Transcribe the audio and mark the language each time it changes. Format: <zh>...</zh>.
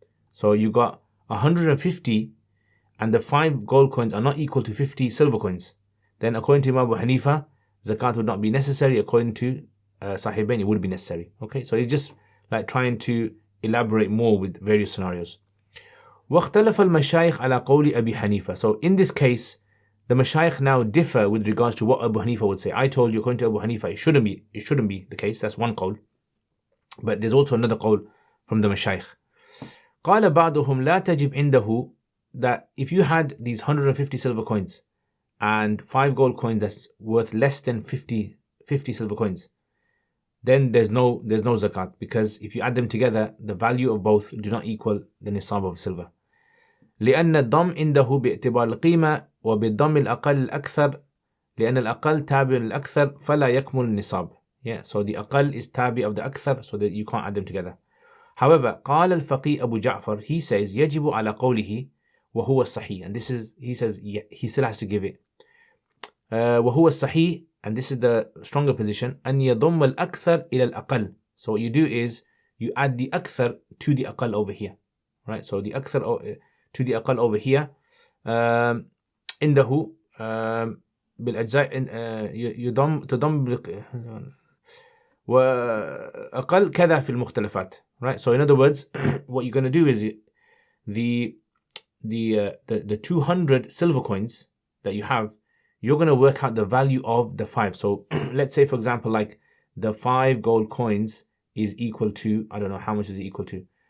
<en>So you got 150 and the 5 gold coins are not equal to 50 silver coins. Then according to Imam Abu Hanifa, zakat would not be necessary. According to Sahibain, it would be necessary. Okay, so he's just like trying to elaborate more with various scenarios.</en> <ar>واختلف المشايخ على قول أبي حنيفة.</ar> <en>So in this case, the mashayikh now differ with regards to what Abu Hanifa would say. I told you, according to Abu Hanifa, it shouldn't be the case. That's one qawl. But there's also another qawl from the mashayikh.</en> <ar>قال بعضهم لا تجب عنده,</ar> <en>that if you had these 150 silver coins and 5 gold coins that's worth less than 50 silver coins, then there's no zakat, because if you add them together, the value of both do not equal the nisab of silver.</en> <ar>لأن الضم عنده باعتبار القيمة وبالضم الأقل الأكثر لأن الأقل تابع للأكثر فلا يكمل النصاب.</ar> <en>Yeah, so the أقل is tabi of the أكثر, so that you can't add them together. However,</en> <ar>قال الفقيه أبو جعفر,</ar> <en>he says</en> <ar>يجب على قوله وهو الصحيح,</ar> <en>and this is, he says he still has to give it.</en> <ar>وهو الصحيح</ar> <en>and this is the stronger position,</en> <ar>أن يضم الأكثر إلى الأقل.</ar> <en>So what you do is you add the أكثر to the أقل over here, right? So the أكثر to the أقل over here.</en> <ar>عنده بالأجزاء تضم وأقل كذا في المختلفات, right?</ar> <en>So in other words, what you're going to do is the 200 silver coins that you have, you're going to work out the value of the 5. So let's say, for example, like the 5 gold coins is equal to, I don't know, how much is it equal to?</en>